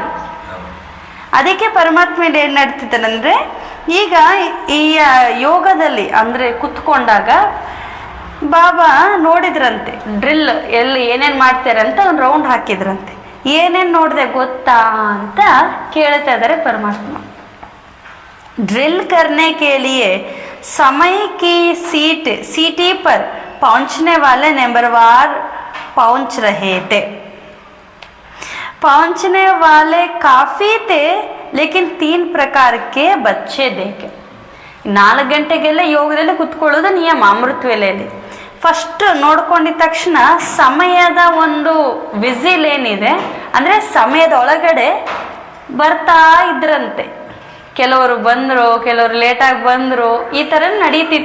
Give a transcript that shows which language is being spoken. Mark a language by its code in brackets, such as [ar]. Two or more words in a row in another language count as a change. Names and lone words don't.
[kn] ಅದಕ್ಕೆ ಪರಮಾತ್ಮ ಏನು ನಡ್ತಿದ್ದಾನಂದರೆ, ಈಗ ಈ ಯೋಗದಲ್ಲಿ ಅಂದರೆ ಕುತ್ಕೊಂಡಾಗ ಬಾಬಾ ನೋಡಿದ್ರಂತೆ, ಡ್ರಿಲ್ ಎಲ್ಲಿ ಏನೇನು ಮಾಡ್ತಾರೆ ಅಂತ ಒಂದು ರೌಂಡ್ ಹಾಕಿದ್ರಂತೆ. ಏನೇನು ನೋಡಿದೆ ಗೊತ್ತಾ ಅಂತ ಕೇಳ್ತಾ ಇದ್ದಾರೆ ಪರಮಾತ್ಮ. [hi] ಡ್ರಿಲ್ करने के लिए समय की सीटी पर पहुंचने वाले नंबरवार पहुंच रहे थे. पहुंचने वाले काफ़ी थे लेकिन 3 प्रकार के बच्चे देखे. [kn] 4 ಗಂಟೆಗೆಲ್ಲ ಯೋಗದಲ್ಲಿ ಕುತ್ಕೊಳ್ಳೋದು ನಿಯಮ ಅಮೃತ ವೇಳೆಯಲ್ಲಿ. ಫಸ್ಟ್ ನೋಡ್ಕೊಂಡಿದ ತಕ್ಷಣ ಸಮಯದ ಒಂದು ವಿಸಿಲ್ ಏನಿದೆ ಅಂದರೆ ಸಮಯದ ಒಳಗಡೆ ಬರ್ತಾ ಇದ್ರಂತೆ. ಕೆಲವರು ಬಂದರು, ಕೆಲವರು ಲೇಟಾಗಿ ಬಂದರು, ಈ ಥರ ನಡೀತಿತ್ತು.